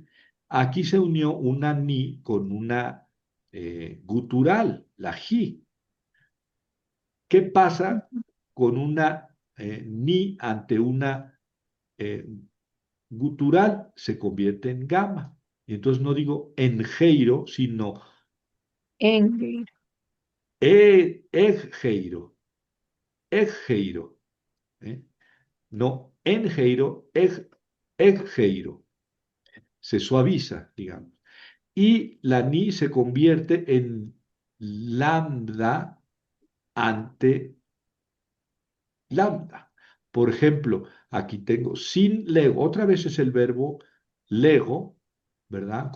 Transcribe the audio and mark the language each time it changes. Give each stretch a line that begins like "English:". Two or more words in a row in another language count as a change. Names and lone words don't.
Spanish: Aquí se unió una ni con una gutural, la ji. ¿Qué pasa con una ni ante una eh, gutural? Se convierte en gama. Y entonces no digo engeiro, sino En. eggeiro, eggeiro. ¿Eh? No engeiro, eggeiro. Se suaviza, digamos. Y la ni se convierte en lambda ante lambda. Por ejemplo, aquí tengo sin lego, otra vez es el verbo lego, ¿verdad?